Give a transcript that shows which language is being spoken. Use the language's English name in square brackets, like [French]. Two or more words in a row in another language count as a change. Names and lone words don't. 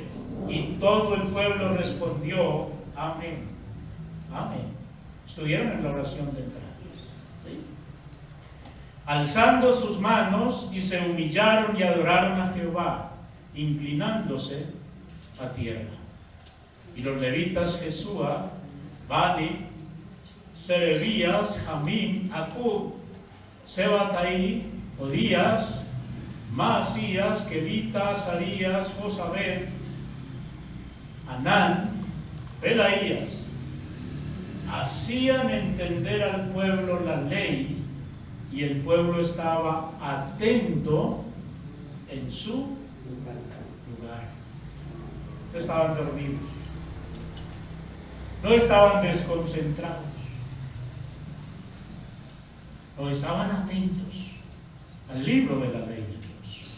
[Spanish] Y todo el pueblo respondió, amén. Amén. Estuvieron en la oración de entrada. ¿Sí? Alzando sus manos, y se humillaron y adoraron a Jehová, inclinándose a tierra. Y los levitas Jesúa, Bani, Serebías, Jamín, Acub, Sebataí, Odías, Maasías, Kelita, Azarías, Josabed, Anán, Pelaías, hacían entender al pueblo la ley, y el pueblo estaba atento en su lugar. No estaban dormidos, no estaban desconcentrados, no estaban atentos al libro de la ley de Dios.